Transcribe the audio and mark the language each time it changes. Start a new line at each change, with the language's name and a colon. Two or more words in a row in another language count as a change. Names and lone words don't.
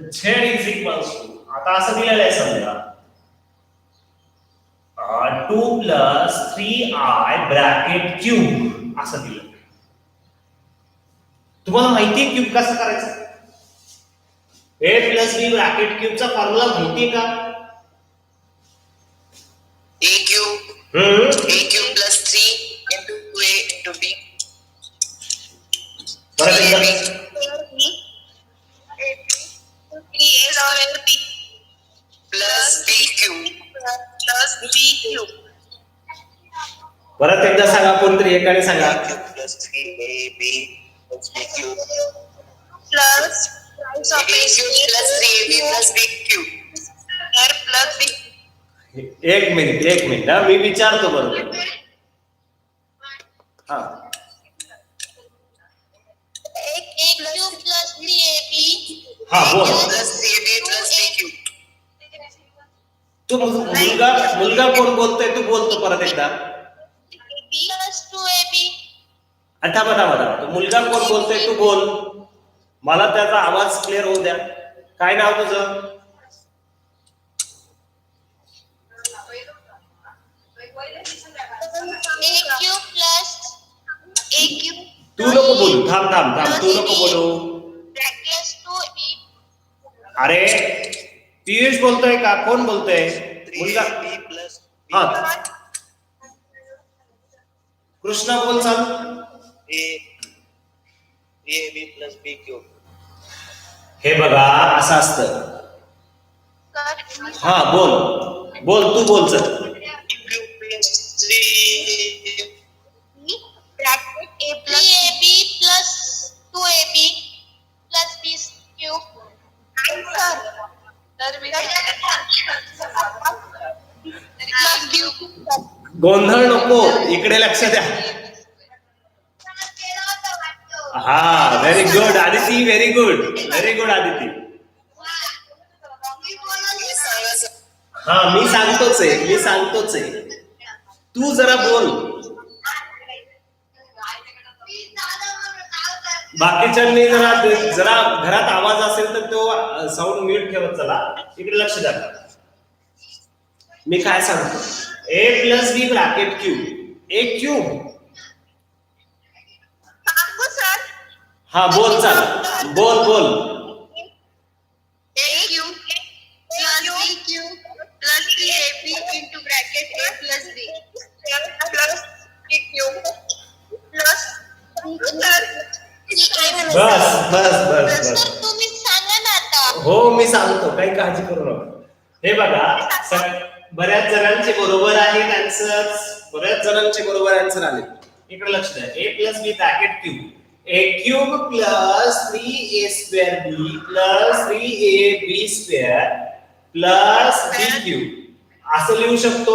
Marathi: z
English: is equals to
Marathi: आता असं दिलेलं आहे समजा
English: 2 plus 3i bracket cube
Marathi: असं दिलं. तुम्हाला माहिती आहे क्यूब कसं करायचं.
English: a plus b bracket
Marathi: क्यूबचा फॉर्म्युला माहिती आहे का.
English: A cube plus 3 into A into B.
Marathi: परत एकदा
English: Plus B cube. Plus B cube.
Marathi: परत एकदा सांगा. कोणतरी एकाने सांगा.
English: A cube plus 3AB plus B cube. Plus price A of cube plus 3AB plus B cube. R plus B.
Marathi: एक मिनिट हा मी विचारतो बरोबर. हा
English: A cube plus 3AB.
Marathi: हा बोल.
English: Plus 3AB plus B cube.
Marathi: तू मुलगा कोण बोलतोय. तू बोलतो परत एकदा.
English: Plus 2AB.
Marathi: थांबा. तू मुलगा कोण बोलतोय तू बोल. मला त्याचा आवाज क्लिअर होऊ द्या. काय नाव तुझं.
English: A cube plus A cube.
Marathi: तू नको बोलू. थांब तू नको बोलू.
English: Plus 2AB.
Marathi: अरे पियुष बोलतोय का. कोण बोलतोय. मुलगा.
English: 3AB plus B
Marathi: हा
English: cube.
Marathi: कृष्णा बोल चाल.
English: AB plus B cube.
Marathi: हे बघा असं असतं. हा बोल तू बोल चल.
English: Cube plus 3 Bracket A plus 3AB plus 2AB plus B cube. Answer. Plus B cube.
Marathi: गोंधळ नको. इकडे लक्ष द्या. हा
English: very good
Marathi: आदिती.
English: very good
Marathi: आदिती. हा मी सांगतोच आहे. तू जरा बोल. बाकीच्यांनी जरा घरात आवाज असेल तर तो
English: sound mute
Marathi: ठेवत चला. इकडे लक्ष द्या. मी काय सांगतो.
English: a plus b bracket cube. a cube.
Marathi: हा बोल चाल. बोल.
English: A cube plus B cube plus 3AB into bracket A plus B plus B cube plus
Marathi: बस. सर तुम्ही सांगा ना आता. हो मी सांगतो. काही काळजी करू नका. हे बघा बऱ्याच जणांचे बरोबर आहेत आन्सर्स. बऱ्याच जणांचे बरोबर आन्सर आले. इकडे लक्ष द्या.
English: a plus b bracket cube a cube plus 3a square b plus 3ab square plus b cube
Marathi: असं लिहू शकतो.